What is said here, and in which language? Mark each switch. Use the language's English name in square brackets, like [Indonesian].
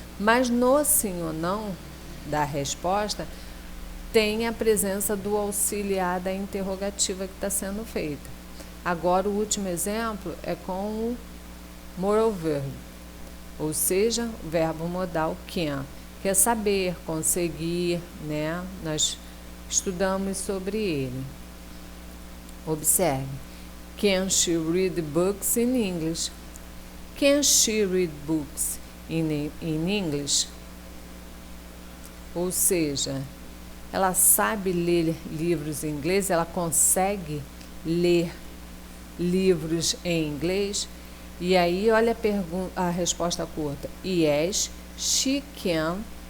[Portuguese] Mas no sim ou não da resposta tem a presença do auxiliar da interrogativa que está sendo feita. Agora o último exemplo é com o moral verb. Ou seja, o verbo modal can, que é saber, conseguir, né? Nós estudamos sobre ele. Observe. [English] Can she read books in English? Can she read books in English? [Portuguese] Ou seja, ela sabe ler livros em inglês, ela consegue ler livros em inglês? E aí, olha a resposta curta. [English] Yes, she can.